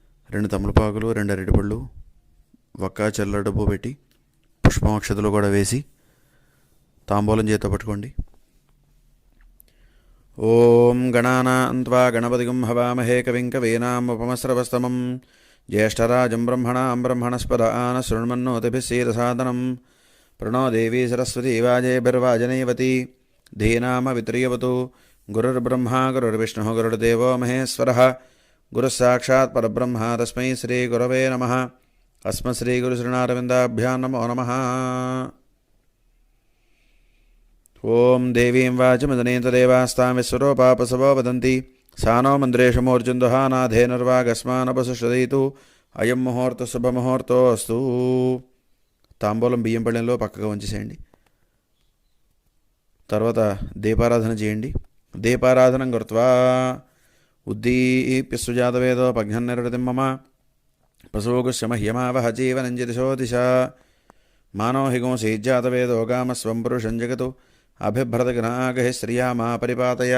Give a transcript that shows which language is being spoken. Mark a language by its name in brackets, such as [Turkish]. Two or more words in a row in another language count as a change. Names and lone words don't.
[Telugu] 2 తమలపాకులు, 2 అరటిపళ్ళు, ఒక్క చిల్లర డబ్బు పెట్టి పుష్పం అక్షతలు కూడా వేసి తాంబూలం చేత పట్టుకోండి. [Sanskrit] ఓం గణానాన్త్వా గణపతిగం హవామహే కవిం కవీనాముపమస్రవస్తమం జ్యేష్ఠరాజం బ్రహ్మణస్పద ఆన శృణ్మన్నోతిభిः सीदसादनं प्रणो देवी सरस्वती वाजेभिर्वाजनीवती धीनामवित्रियवतु गुरुर्ब्रह्मा गुरुर्विष्णुः गुरुर्देवो महेश्वरः गुरुस्साक्षात् परब्रह्म तस्मै श्रीगुरवे नमः. अस्मत्श्रीगुरुचरणारविन्दाभ्यां नमो नमः. ओं देवीं वाचमदनेतदेवास्तां विश्वरूपापसवो वदन्ति सा नो मन्द्रेषु मूर्जन्दुहानाधेनुर्वागस्मानपसुषदयितु అయం ముహూర్త శుభముహూర్తోస్తు. [Telugu] తాంబూలం బియ్యం పళ్ళెంలో పక్కగా ఉంచేసేయండి. తర్వాత దీపారాధన చేయండి. [Sanskrit] దీపారాధనం కృత్వా ఉద్దీప్య సుజాతవేదో పఘ్నన్నిరృతిం మమ పశోగుష్య మహ్యమావహ జీవనంజదిశో దిశ మానో హిగుంసీజ్జాతవేదో గామస్వం పురుషం జగతు అభిభ్రతగనాగహి శ్రియా మా పరిపాతయ.